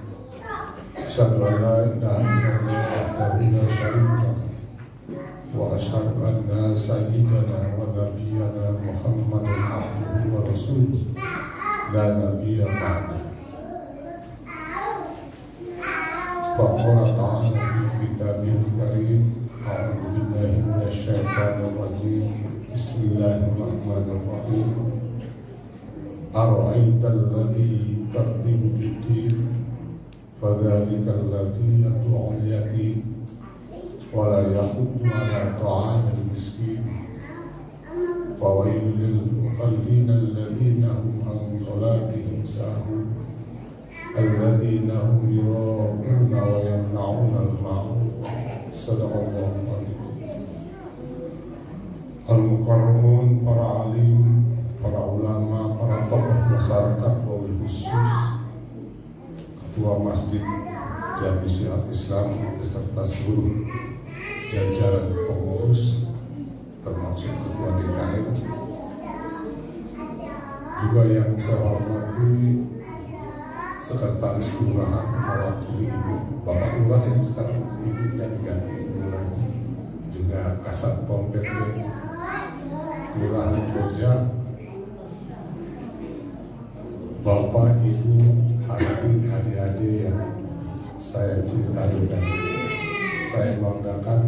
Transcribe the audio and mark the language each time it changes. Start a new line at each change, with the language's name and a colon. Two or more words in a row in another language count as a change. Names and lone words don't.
Arabic: أشهد أن لا إله إلا الله وحده لا شريك له وأشهد أن سيدنا ونبينا محمدا عبده ورسوله لا نبي بعده. فقال تعالى في كتابه الكريم، أعوذ بالله من الشيطان الرجيم. Bismillahirrahmanirrahim. أرأيت الذي يكذب بالدين فذلك الذي يدع اليتيم ولا يحض على طعام المسكين. فويل للمصلين الذين هم عن صلاتهم ساهون الذين هم يراءون ويمنعون المعروف. صدق الله عليه. المكرمون,
Indonesian: para alim, para ulama, para tokoh masyarakat,
Arabic: وبالخصوص
Indonesian: Ketua Masjid Jami Syiar Islam beserta seluruh jajaran pengurus termasuk Ketua DKM, juga yang saya hormati Sekretaris Kelurahan mewakili Ibu Bapak Lurah yang sekarang ibunya diganti Lurah, juga Kasat Pol PP Kelurahan Koja, Bapak, Ibu, hadirin, adik-adik yang saya cintai dan saya banggakan.